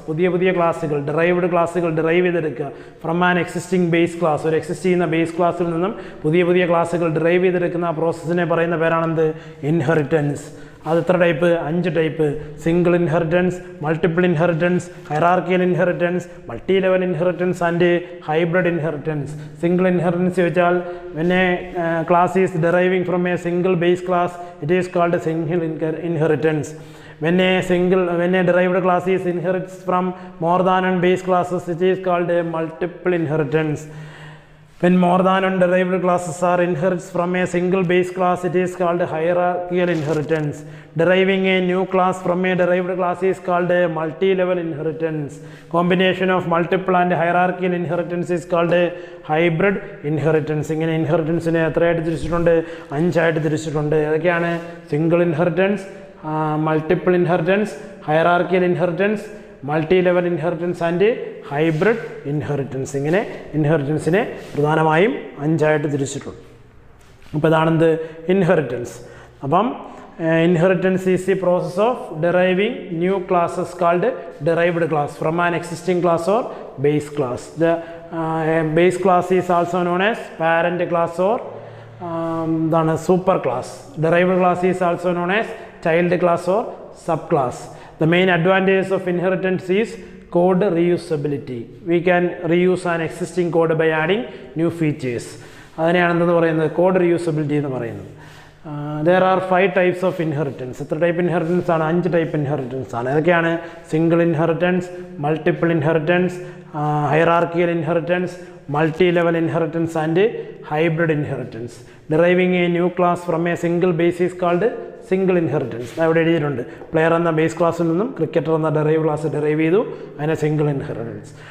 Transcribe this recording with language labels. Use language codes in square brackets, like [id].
[ml] പുതിയ പുതിയ ക്ലാസ്സുകൾ ഡിറൈവ്ഡ് ക്ലാസ്സുകൾ ഡിറൈവ് ചെയ്തെടുക്കുക. [en] from an existing base class, [ml] ഒരു എക്സിസ്റ്റ് ചെയ്യുന്ന ബേസ് ക്ലാസ്സിൽ നിന്നും പുതിയ പുതിയ ക്ലാസ്സുകൾ ഡിറൈവ് ചെയ്തെടുക്കുന്ന ആ പ്രോസസ്സിനെ പറയുന്ന പേരാണെന്ത് ഇൻഹെറിറ്റൻസ്. അത് എത്ര type? 5 type. [en] Single inheritance, multiple inheritance, hierarchical inheritance, multi level inheritance and hybrid inheritance. Single inheritance വെച്ചാൽ when a class is deriving from a single base class, it is called a single inheritance. When a derived class is inherits from more than one base classes, it is called a multiple inheritance. When more than one derived classes are inherits from a single base class, it is called hierarchical inheritance. Deriving a new class from a derived class is called a multi-level inheritance. Combination of multiple and hierarchical inheritance is called a hybrid inheritance. [ml] ഇങ്ങനെ ഇൻഹെറിറ്റൻസിനെ എത്രയായിട്ട് തിരിച്ചിട്ടുണ്ട്? 5 ആയിട്ട് തിരിച്ചിട്ടുണ്ട്. ഏതൊക്കെയാണ്? [en] Single inheritance, multiple inheritance, hierarchical inheritance, multi level inheritance and hybrid inheritance. [ml] ഇങ്ങനെ ഇൻഹെറിറ്റൻസിനെ പ്രധാനമായും 5 ആയിട്ട് തിരിച്ചിട്ടുണ്ട്. അപ്പോൾ ഇതാണെന്ത് ഇൻഹെറിറ്റൻസ്. [en] അപ്പം inheritance is the process of deriving new classes called derived class from an existing class or base class. The base class is also known as parent class or എന്താണ് super class. Derived class is also known as child class or sub class. The main advantage of inheritance is code reusability. We can reuse an existing code by adding new features. [ml] അതിനെയാണ് എന്തെന്ന് പറയുന്നത് code reusability എന്ന് പറയുന്നത്. [en] There are 5 types of inheritance. [ml] എത്ര type inheritance ആണ്? 5 type inheritance ആണ്. ഏതൊക്കെയാണ്? [en] Single inheritance, multiple inheritance, hierarchical inheritance, multi level inheritance and hybrid inheritance. Deriving a new class from a single base is called single inheritance. [ml] അവിടെ എഴുതിയിട്ടുണ്ട്. Player എന്ന base ക്ലാസ്സിൽ നിന്നും cricketer എന്ന ഡെറൈവ് ക്ലാസ് ഡെറൈവ് ചെയ്തു, അതിനെ സിംഗിൾ ഇൻഹെറിറ്റൻസ്.